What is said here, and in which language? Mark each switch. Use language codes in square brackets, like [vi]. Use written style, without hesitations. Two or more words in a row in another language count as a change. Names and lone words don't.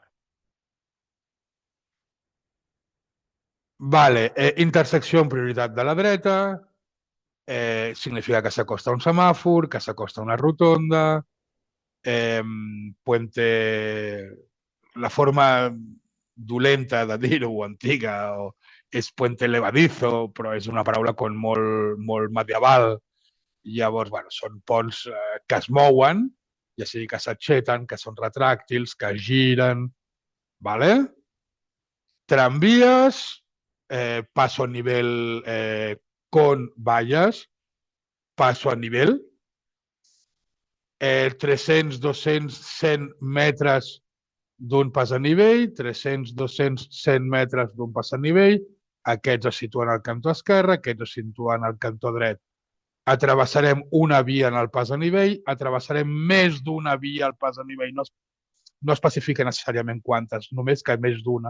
[ca] Vale, intersecció amb prioritat de la dreta, significa que s'acosta a un semàfor, que s'acosta a una rotonda, puente, la forma dolenta de dir-ho, antiga, és [es] puente levadizo, [ca] però és una paraula molt medieval. Llavors, bueno, són ponts que es mouen, ja sigui que s'aixeten, que són retràctils, que giren, ¿vale? Tramvies, [es] paso a nivel con vallas, paso a nivel, [ca] 300, 200, 100 metres d'un pas a nivell, 300, 200, 100 metres d'un pas a nivell, aquests es situen al cantó esquerre, aquests es situen al cantó dret. Atravessarem una via en el pas a nivell, atravessarem més d'una via al pas a nivell, no especifica necessàriament quantes, només que més d'una.